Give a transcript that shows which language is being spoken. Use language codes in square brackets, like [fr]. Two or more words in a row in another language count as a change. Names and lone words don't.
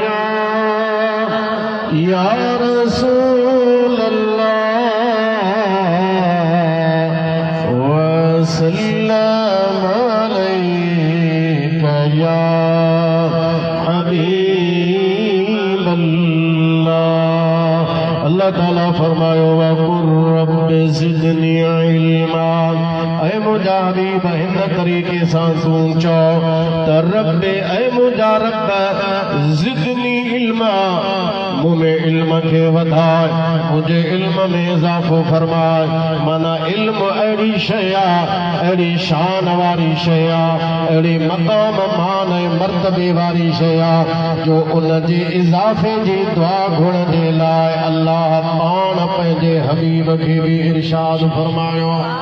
[ar] يا رسول الله وسلم عليك يا حبيب الله. [sd] अल्लाह ताला फरमायो [ar] وقل رب زدني علما. [sd] ऐ मुंहिंजा हबीब हिन तरीक़े सां तूं चओ त रब्बे ऐ मुंहिंजा रब [ar] زدني علما, [sd] मूं में इल्म खे वधाए, मुंहिंजे इल्म में इज़ाफ़ो फरमाए। माना इल्म अहिड़ी शइ आहे, अहिड़ी शान वारी शइ आहे, अहिड़ी मक़ाम मान ऐं मर्तबे वारी शइ आहे जो उन जे इज़ाफ़े जी दुआ घुरण जे लाइ अल्लाह पाण पंहिंजे हबीब खे बि इरशाद फरमायो।